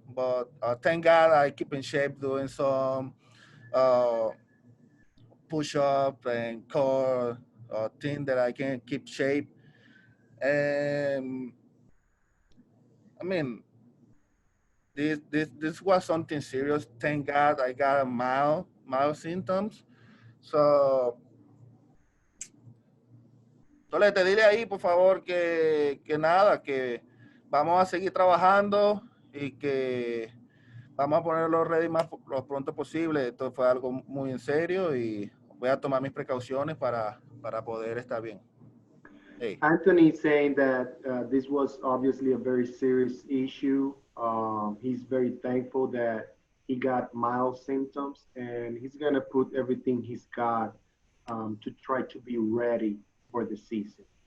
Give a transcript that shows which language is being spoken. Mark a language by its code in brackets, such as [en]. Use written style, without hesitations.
[en] But thank God I keep in shape, doing some push up and core thing that I can keep shape. And this was something serious. Thank God I got a mild symptoms. [es] So, Tolete, dile ahí, por favor, que nada, que vamos a seguir trabajando y que vamos a ponerlo ready lo pronto posible. Esto fue algo muy en serio y voy a tomar mis precauciones para poder estar bien. Hey. [en] Anthony saying that this was obviously a very serious issue. He's very thankful that he got mild symptoms, and he's going to put everything he's got to try to be ready for the season.